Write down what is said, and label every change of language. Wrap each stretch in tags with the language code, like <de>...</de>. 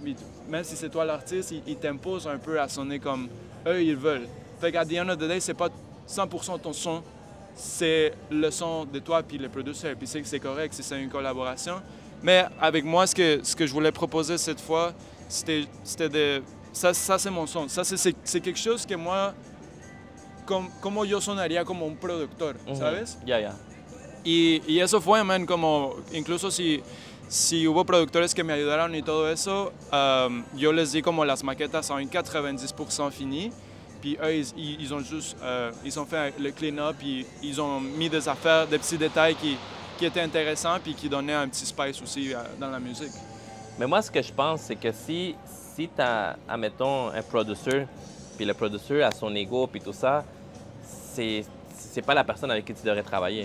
<fr>Puis même si c'est toi l'artiste, il t'impose un peu à sonner comme eux ils veulent. Fait qu'à</fr> <en>the end of the day,</en> <fr>c'est pas 100% ton son, c'est le son de toi puis le producer. Puis c'est correct si c'est une collaboration. Mais avec moi, ce que je voulais proposer cette fois, c'était de. Ça c'est mon son. Ça, c'est quelque chose que moi,</fr> <es>como yo sonaría como un productor, ¿sabes? Ya, ya. Y eso fue, man, como incluso si hubo productores que me ayudaron y todo eso, yo les di como las maquetas en 90% finies.</es> <fr>Puis eux, ils ont juste, ils ont fait le clean-up, ils ont mis des affaires, des petits détails qui étaient intéressants puis qui donnaient un petit spice aussi dans la musique. Mais moi, ce que je pense, c'est que si tu as, admettons, un producer, puis le producer a son ego, puis tout ça, c'est pas la personne avec qui tu devrais travailler.</fr>